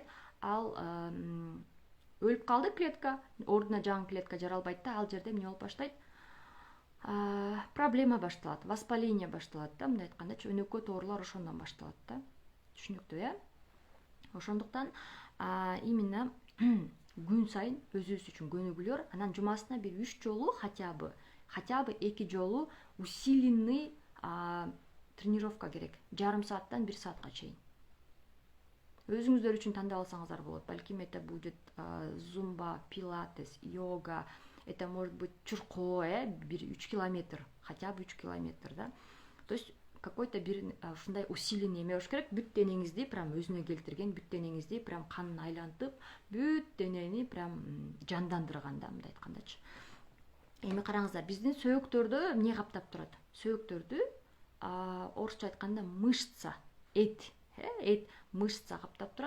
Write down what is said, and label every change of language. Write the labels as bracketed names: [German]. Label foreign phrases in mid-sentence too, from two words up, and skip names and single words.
[Kyrgyz] Ал өлүп калды клетка, ордуна жаңы клетка жаралбайт да, ал жерде эмне болуп баштайт? Проблема башталат, воспаление башталат да, мындай айтканда, өнөкөт оорулар ошондон башталат да. Түшүнүктүү, Ошондуктан именно күн сайын өзүбүз үчүн көнүгүүлөр, анан жумасына бир 3 жолу [Russian] хотя бы [Kyrgyz] 2 жолу [Russian] усиленный тренировка [Kyrgyz] керек. Жарым сааттан 1 саатка чейин. Өзүңүздөр үчүн тандап алсаңыздар болот. [Russian] Балким это будет зумба, пилатес, йога, это может быть [Kyrgyz] чуркоо, бир 3 километр, [Russian] хотя бы 3 километр, да. То есть какой-то [Kyrgyz] бир ушундай усиленный эме болуш керек, бүт денеңизди прям өзүнө келтирген, бүт денеңизди прям канын айлантып, бүт денени прям жандандырган да, мындай айткандачы. Эми караңыздар, биздин сөөктөрдө эмне каптап турат? Сөөктөрдү орусча айтканда мышца, эт, мышца каптап турат.